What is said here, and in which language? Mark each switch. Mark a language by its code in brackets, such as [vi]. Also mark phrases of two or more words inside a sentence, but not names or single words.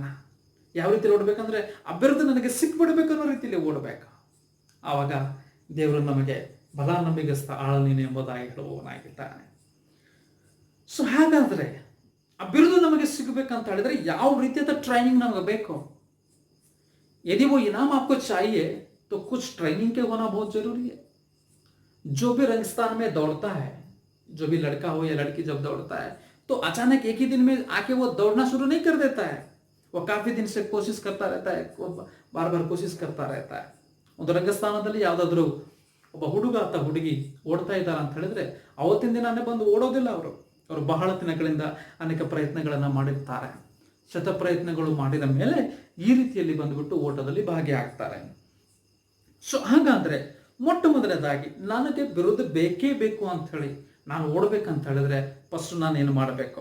[kn] ಯಾವ ರೀತಿಯಲ್ಲಿ ಓಡಬೇಕಂದ್ರೆ, ಆ ಬಿರುದು ನನಗೆ ಸಿಕ್ಬಿಡ್ಬೇಕು ಅನ್ನೋ ರೀತಿಯಲ್ಲಿ ಓಡಬೇಕು. ಆವಾಗ ದೇವರು ನಮಗೆ ಬಲ ನಂಬಿಗಸ್ತ ಆಳನೀನು ಎಂಬುದಾಗಿ ಹೇಳುವವನಾಗಿದ್ದಾನೆ. ಸೊ ಹಾಗಾದ್ರೆ ಆ ಬಿರುದು ನಮಗೆ ಸಿಗಬೇಕಂತ ಹೇಳಿದ್ರೆ ಯಾವ ರೀತಿಯಾದ ಟ್ರೈನಿಂಗ್ ನಮಗೆ ಬೇಕು? [hi] यदि वो इनाम आपको चाहिए तो कुछ ट्रेनिंग के होना बहुत जरूरी है. जो भी रंगस्थान में दौड़ता है, जो भी लड़का हो या लड़की जब दौड़ता है, तो अचानक एक ही दिन में आके वो दौड़ना शुरू नहीं कर देता है, वो काफी दिन से कोशिश करता रहता है, बार बार कोशिश करता रहता है. [kn] ಒಂದು ರಂಗಸ್ಥಾನದಲ್ಲಿ ಯಾವುದಾದ್ರೂ ಒಬ್ಬ ಹುಡುಗ ಅಥವಾ ಹುಡುಗಿ ಓಡ್ತಾ ಇದ್ದಾರೆ ಅಂತ ಹೇಳಿದ್ರೆ ಅವತ್ತಿನ ದಿನಾನೇ ಬಂದು ಓಡೋದಿಲ್ಲ. ಅವರು ಬಹಳ ದಿನಗಳಿಂದ ಅನೇಕ ಪ್ರಯತ್ನಗಳನ್ನು ಮಾಡಿರ್ತಾರೆ. ಶತ ಪ್ರಯತ್ನಗಳು ಮಾಡಿದ ಮೇಲೆ ಈ ರೀತಿಯಲ್ಲಿ ಬಂದ್ಬಿಟ್ಟು ಓಟದಲ್ಲಿ ಭಾಗಿಯಾಗ್ತಾರೆ. ಸೊ ಹಾಗಾದ್ರೆ ಮೊಟ್ಟ ಮೊದಲನೇದಾಗಿ ನನಗೆ ಬಿರುದು ಬೇಕೇ ಬೇಕು ಅಂತ ಹೇಳಿ ನಾನು ಓಡಬೇಕಂತ ಹೇಳಿದ್ರೆ ಫಸ್ಟ್ ನಾನು ಏನು ಮಾಡಬೇಕು?